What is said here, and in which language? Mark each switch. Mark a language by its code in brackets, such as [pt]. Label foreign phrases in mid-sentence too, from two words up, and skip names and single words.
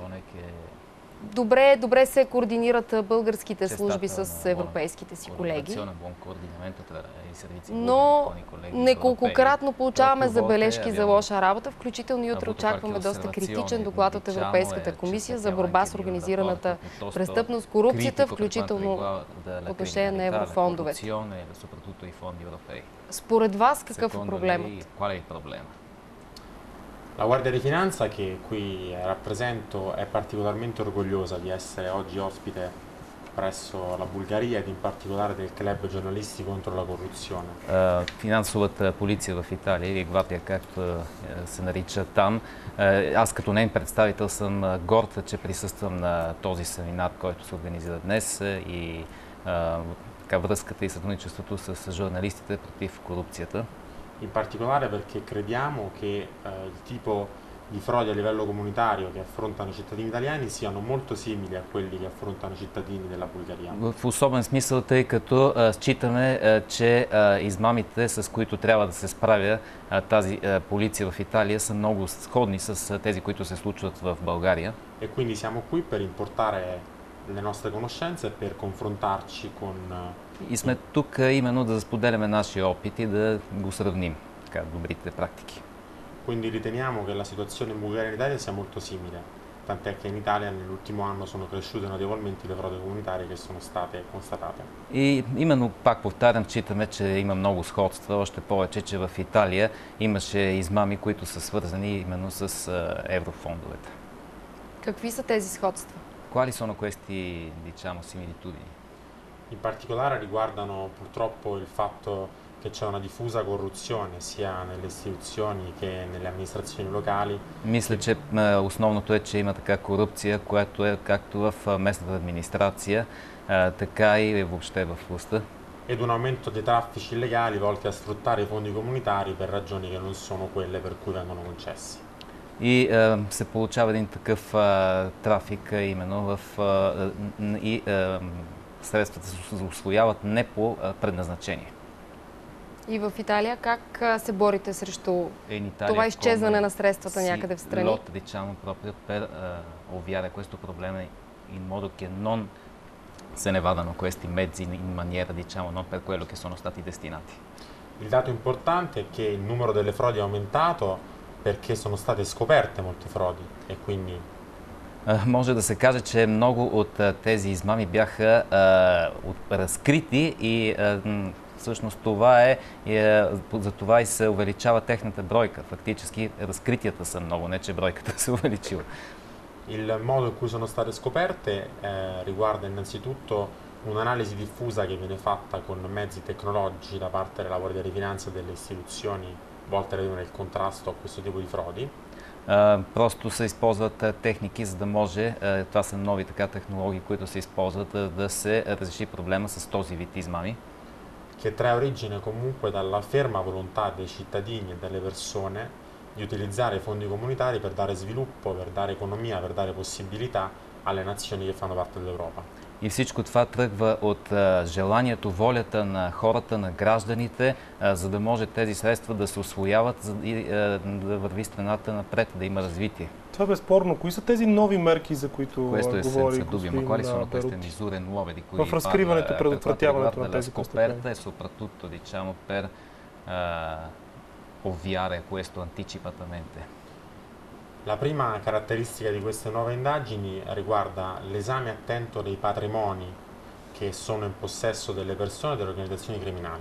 [bg] добре се координират българските служби с европейските си колеги, но неколкократно получаваме забележки за лоша работа, включително и утре очакваме доста критичен доклад от Европейската комисия за борба с организираната престъпност, корупцията, включително по отношение на еврофондовете. Според вас какъв е проблемът? [it] La Guardia di Finanza, che qui rappresento, è particolarmente orgogliosa di essere oggi ospite presso la Bulgaria ed in particolare del Club Giornalisti contro la Corruzione. [bg] Финансовата полиция в Италия, или Гвардия, както се нарича там. Аз като нейн представител съм горд, че присъствам на този семинар, който се организира днес и връзката и сътрудничеството с журналистите против корупцията. [it] In particolare perché crediamo che il tipo di frodi a livello comunitario che affrontano i cittadini italiani siano molto simili a quelli che affrontano i cittadini della Bulgaria. [bg] В особен смисъл, тъй като считаме, че измамите, с които трябва да се справя тази полиция в Италия, са много сходни с тези, които се случват в България. [it] E quindi siamo qui per importare le nostre conoscenze e per confrontarci con [bg] И сме тук именно да споделяме нашия опит и да го сравним, добрите практики. [it] Quindi riteniamo che la situazione in Bulgaria e in Italia sia molto simile, tant'è che in Italia nell'ultimo anno sono cresciute notevolmente le frodi comunitarie che sono state constatate. [bg] И именно, пак повтарям, считаме, че има много сходства, още повече, че в Италия имаше измами, които са свързани именно с еврофондовете. Какви са тези сходства? [it] Quali sono questi, diciamo, similitudini? In particolare riguardano purtroppo il fatto che c'è una diffusa corruzione sia nelle istituzioni che nelle amministrazioni locali. [bg] Мисля, че основното е, че има така корупция, която е както в местната администрация, така и въобще в властта. [it] Ed un aumento dei traffici illegali volti a sfruttare i fondi comunitari per ragioni che non sono quelle per cui vengono concessi. [bg] И се получава един такъв трафик именно и средствата се усвояват не по предназначение. И в Италия как се борите срещу това изчезване на средствата някъде в страни? [it] Lotta, diciamo, proprio per ovviare questo problema in modo che non se ne vadano questi mezzi in maniera, diciamo, non per quello che sono stati destinati. Il dato importante è che il numero delle frodi è aumentato perché sono state scoperte molte frodi e quindi [bg] може да се каже, че много от тези измами бяха разкрити и всъщност за това и се увеличава техната бройка. Фактически разкритията са много, не че бройката се увеличила. [it] Il modo in cui sono state scoperte riguarda innanzitutto un'analisi diffusa che viene fatta con mezzi tecnologici da parte della Guardia di Finanza e delle istituzioni volte a ridurre il contrasto a questo tipo di frodi. [bg] Просто се използват техники, за да може, това са нови технологии, които се използват да се разреши проблема с този вид измами. [it] Che trae origine comunque dalla ferma volontà dei cittadini e delle persone di utilizzare i fondi comunitari per dare sviluppo, per dare economia, per dare possibilità alle nazioni che fanno parte dell'Europa. [bg] И всичко това тръгва от желанието, волята на хората, на гражданите, за да може тези средства да се усвояват и да върви страната напред, да има развитие. Това е безспорно. Кои са тези нови мерки, за които говори господин Берути? В разкриването и предотвратяването на тези престъпления? [it] Soprattutto, diciamo, per ovviare questo anticipatamente. La prima caratteristica di queste nuove indagini riguarda l'esame attento dei patrimoni che sono in possesso delle persone e delle organizzazioni criminali.